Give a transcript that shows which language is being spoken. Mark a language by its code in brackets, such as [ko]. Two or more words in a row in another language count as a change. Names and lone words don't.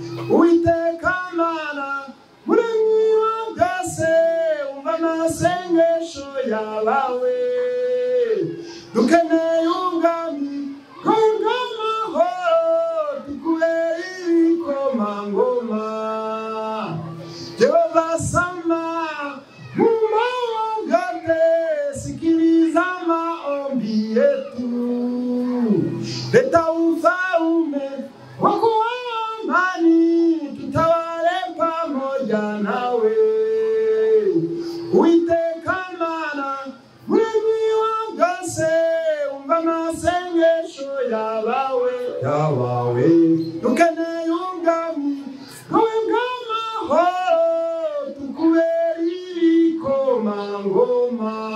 [rw] Uwiteka Mana, Muremyi wa byose, umva amasengesho yabawe. Dukeneye ubwami bwawe bw'amahoro, tukubera ibikomangoma. [sw] Jehova Sama, Mungu wa sikiliza maombi yetu. Leta ufalme wako wa amani, tutawale pamoja nawe. [rw] Uwiteka Mana, Muremyi wa byose, umva amasengesho yabawe, yabawe. Dukeneye ubwami bwawe bw'amahoro, tukubera ibikomangoma.